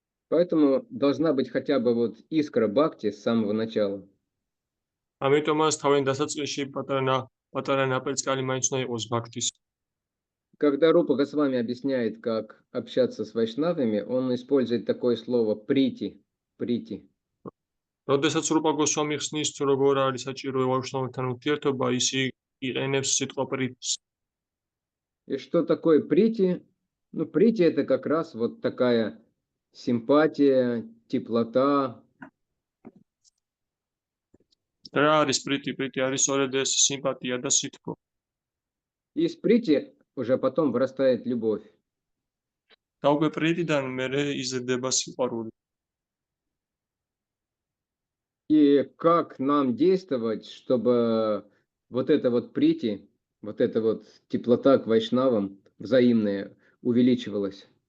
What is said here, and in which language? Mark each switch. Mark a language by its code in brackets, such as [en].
[ru] Поэтому должна быть хотя бы вот искра бхакти с самого начала. [ka] ამიტომაც თავიდან დასაწყისში პატარა ნაპერწკალი მაინც უნდა იყოს ბაქთის. [ru] Когда Рупа Госвами объясняет, как общаться с вайшнавами, он использует такое слово прити. [ka] როდესაც რუპა გოსვამი ხსნის თუ როგორ არის საჭირო ვაიშნავებთან ურთიერთობა, ის იყენებს სიტყვა პრიტს. [ru] И что такое прити? Ну, прити это как раз вот такая симпатия, теплота. [ka] რა არის პრიტი? პრიტი არის სწორედ ეს სიმპათია და სითბო. [ru] И из прити уже потом вырастает любовь. [ka] და უკვე პრიტიდან მერე იზრდება სიყვარული. [ru] И как нам действовать, чтобы вот это вот прити, вот эта вот теплота к вайшнавам взаимная увеличивалась?